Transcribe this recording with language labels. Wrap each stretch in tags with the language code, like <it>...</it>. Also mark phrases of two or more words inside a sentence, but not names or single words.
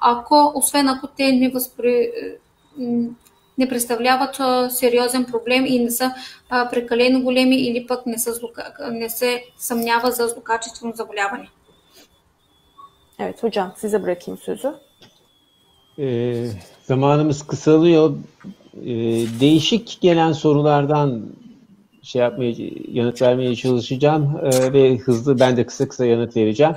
<bg>освен ако те не представляват сериозен проблем и не са прекалено големи или пък не се съмнява за злокачествено заболяване.</bg> <tr>Evet hocam, size bırakayım sözü. Zamanımız kısalıyor. Değişik gelen sorulardan yanıt vermeye çalışacağım ve hızlı, ben de kısa yanıt vereceğim.</tr>